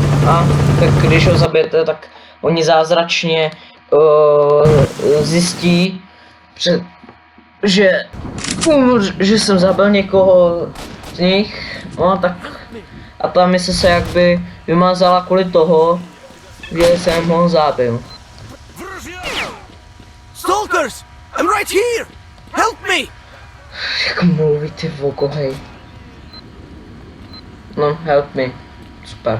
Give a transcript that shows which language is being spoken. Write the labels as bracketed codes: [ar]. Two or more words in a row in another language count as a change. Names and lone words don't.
[cs] A tak když ho zabijete, tak oni zázračně zjistí, že jsem zabil někoho z nich, no tak a ta mise se jakby vymazala kvůli toho, že jsem ho zabil. [en] Stalkers! I'm right here! Help me! [cs] Jak mluví ty voko, hej. No, [en] help me. [cs] Super.